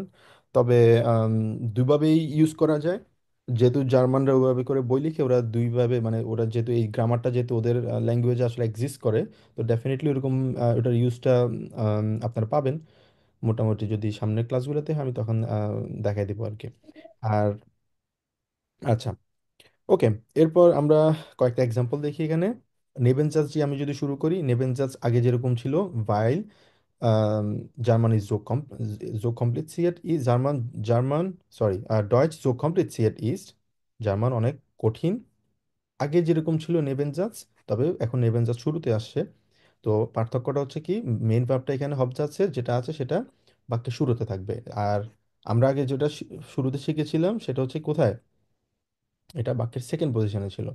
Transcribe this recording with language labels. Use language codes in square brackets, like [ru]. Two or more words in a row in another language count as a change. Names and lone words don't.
[bn] তবে আম, দুইভাবেই ইউজ করা যায়, যেহেতু জার্মানরা ওইভাবে করে বই লিখে, ওরা দুইভাবে, মানে ওরা যেহেতু এই গ্রামারটা যেহেতু ওদের ল্যাঙ্গুয়েজে আসলে এক্সিস্ট করে, তো ডেফিনেটলি ওরকম ওটার ইউজটা আপনারা পাবেন। মোটামুটি যদি সামনের ক্লাসগুলোতে হয় আমি তখন দেখাই দেবো আর কি। আর আচ্ছা, ওকে, এরপর আমরা কয়েকটা এক্সাম্পল দেখি এখানে। নেবেনজাজ যে আমি যদি শুরু করি, নেবেনজাজ আগে যেরকম ছিল, ভাইল [de] German ist so kompliziert ist, [bn] জার্মান সরি ডয়েচ [de] so kompliziert ist, [bn] জার্মান অনেক কঠিন, আগে যেরকম ছিল নেবেনজাজ, তবে এখন নেবেনজাজ শুরুতে আসছে। তো পার্থক্যটা হচ্ছে কি, [en] main verb [bn] এখানে হবজাজের যেটা আছে সেটা বাক্যের শুরুতে থাকবে। আর আমরা আগে যেটা শুরুতে শিখেছিলাম সেটা হচ্ছে কোথায়, এটা বাক্যের [en] second position [bn] ছিল।